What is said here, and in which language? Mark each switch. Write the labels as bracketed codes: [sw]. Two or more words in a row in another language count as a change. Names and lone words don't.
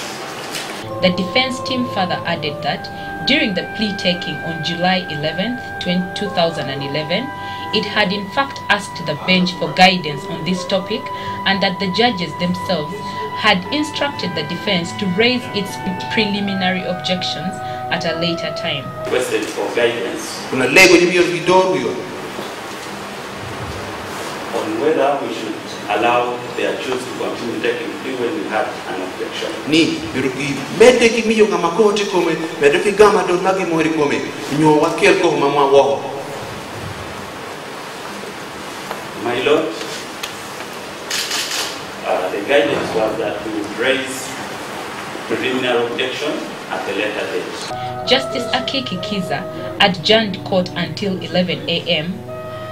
[en] The defense team further added that during the plea taking on July 11, 2011, it had in fact asked the bench for guidance on this topic and that the judges themselves had instructed the defense to raise its preliminary objections at a later time. Requested for guidance on whether we should allow the accused to continue taking plea when we have an objection. [ach] Ni birugi mete ki miyo kama kote kome mete ki gama do nagi mori kome nyo wakel ko mama wo. [en] My Lord, the guidance was that we would raise preliminary objection at a later date. Justice Akiki Kiza adjourned court until 11 a.m.